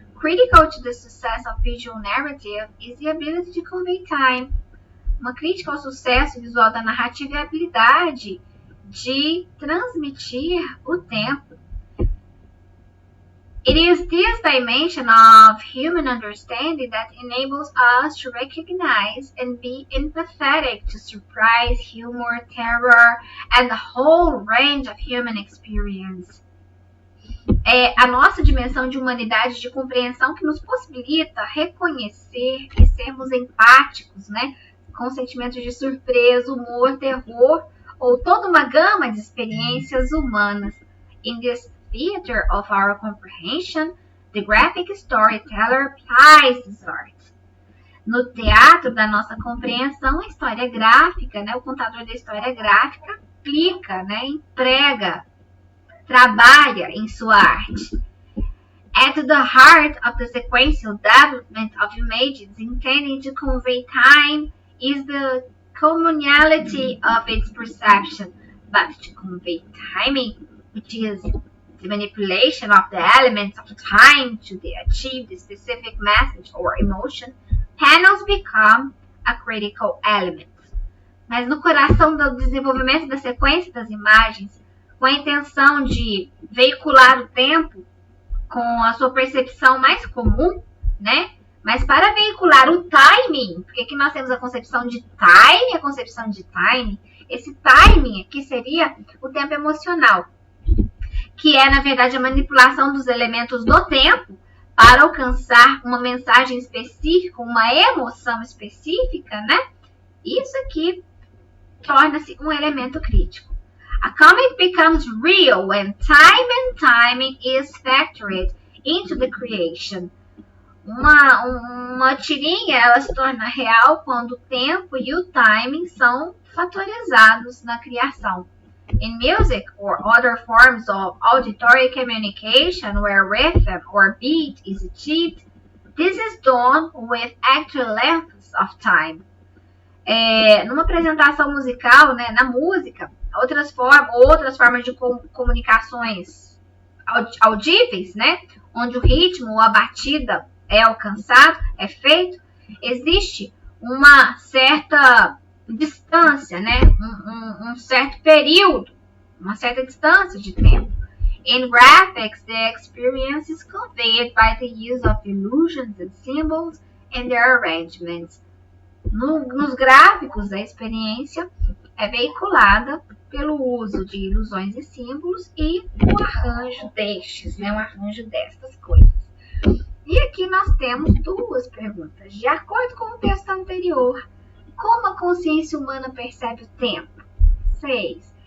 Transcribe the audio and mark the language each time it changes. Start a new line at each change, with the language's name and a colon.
English: Critical to the success of visual narrative is the ability to convey time.
Portuguese: Uma crítica ao sucesso visual da narrativa é a habilidade de transmitir o tempo.
English: It is this dimension of human understanding that enables us to recognize and be empathetic to surprise, humor, terror, and the whole range of human experience.
Portuguese: É a nossa dimensão de humanidade, de compreensão, que nos possibilita reconhecer e sermos empáticos, né? Com sentimentos de surpresa, humor, terror, ou toda uma gama de experiências humanas.
English: In this theater of our comprehension, the graphic storyteller applies this art.
Portuguese: No teatro da nossa compreensão, a história gráfica, né, o contador da história gráfica, aplica, né, emprega, trabalha em sua arte.
English: At the heart of the sequential development of images intending to convey time is the communality of its perception, but to convey timing, which is the manipulation of the elements of time to achieve the specific message or emotion, panels become a critical element.
Portuguese: Mas no coração do desenvolvimento da sequência das imagens, com a intenção de veicular o tempo com a sua percepção mais comum, né? Mas para veicular o timing, porque aqui nós temos a concepção de time e a concepção de time, esse timing aqui seria o tempo emocional, que é, na verdade, a manipulação dos elementos do tempo para alcançar uma mensagem específica, uma emoção específica, né? Isso aqui torna-se um elemento crítico.
English: A comment becomes real when time and timing is factored into the creation.
Portuguese: Uma tirinha ela se torna real quando o tempo e o timing são fatorizados na criação.
English: In music or other forms of auditory communication where rhythm or beat is achieved, this is done with actual lengths of time.
Portuguese: Numa apresentação musical, né, na música, outras formas de comunicações audíveis, né, onde o ritmo ou a batida é alcançado, é feito, existe uma certa distância, né, um certo período, uma certa distância de tempo.
English: In graphics, the experience is conveyed by the use of illusions and symbols and their arrangements.
Portuguese: Nos gráficos, a experiência é veiculada pelo uso de ilusões e símbolos e o arranjo destes, né, o arranjo destas coisas. E aqui nós temos duas perguntas. De acordo com o texto anterior, como a consciência humana percebe o tempo? 6.